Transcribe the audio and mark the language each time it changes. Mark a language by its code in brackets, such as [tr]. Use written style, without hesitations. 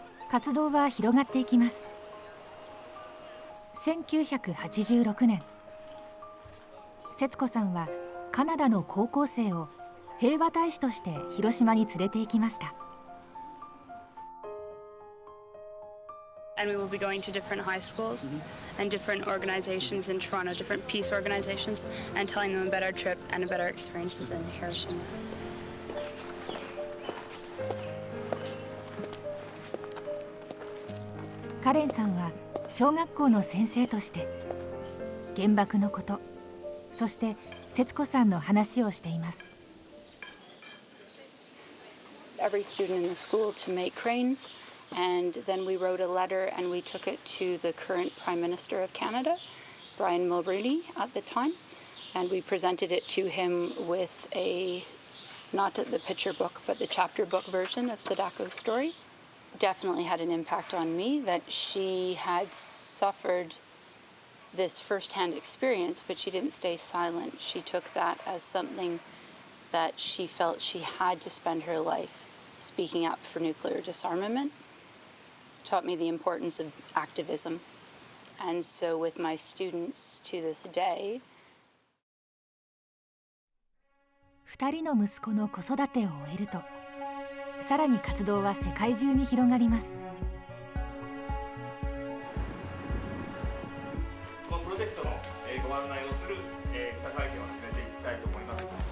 [ja] 活動は広がっていきます。1986年、節子さんはカナダの高校生を平和大使として広島に連れて行きました。 [en] And we will be going to different high schools and different organizations in Toronto, different peace organizations, and telling them about our trip and about our experiences in Hiroshima. [ja] カレンさんは小学校の先生として原爆のこと、そして節子さんの話をしています。 [en] Every student in the school to make cranes, and then we wrote a letter and we took it to the current Prime Minister of Canada, Brian Mulroney at the time, and we presented it to him with not the picture book, but the chapter book version of Sadako's story. Definitely had an impact on me that she had suffered this first-hand experience, but she didn't stay silent. She took that as something that she felt she had to spend her life speaking up for nuclear disarmament. Taught me the importance of activism. And so with my students to this day, [ja] 2人の息子の子育てを終えると、さらに活動は世界中に広がります。このプロジェクトのご案内をする記者会見を進めていきたいと思います。